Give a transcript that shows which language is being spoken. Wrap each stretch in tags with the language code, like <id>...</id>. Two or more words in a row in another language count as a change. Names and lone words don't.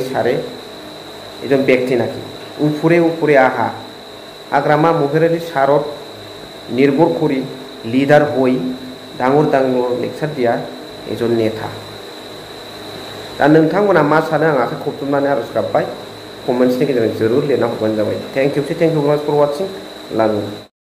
<brx>सारे एजन व्यक्ति नाखि उफुरे आहा हाग्रामा महिलारि सारत निर्भर करि लिडार हय डांगर डांगर लेक्सार दिया एजन नेता दा नोंथांमोना मा सानो आं आखाइ खबजबनानै आरज गाबबाय कमेन्ट्सनि गेजेरजों जरुर लिरना हरबानो जाबाय</brx> <en>thank you very much for watching love you</en>